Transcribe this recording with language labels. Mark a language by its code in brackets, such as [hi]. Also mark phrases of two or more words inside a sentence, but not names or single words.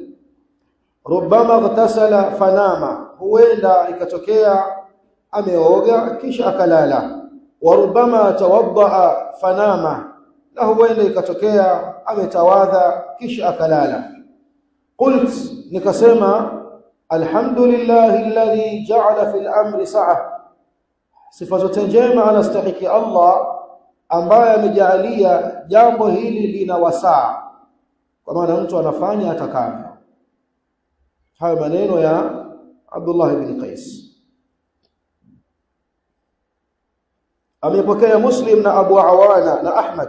[ar] Rubbama ightasala fanama, [sw] huenda ikatokea ameoga kisha akalala. [ar] Wa rubbama tawaddaa fanama, [sw] na huenda ikatokea ametawadha kisha akalala. [ar] Qult, nikasema alhamdulillahi alladhi ja'ala fil amri sa'a, [sw] sifa zote njema anastahiki Allah ambaye amejaalia jambo hili lina wasaa, kwa maana mtu anafanya atakavyo. Haya maneno ya Abdullah ibn Qais. Amepokea Muslim na Abu Awana na Ahmad.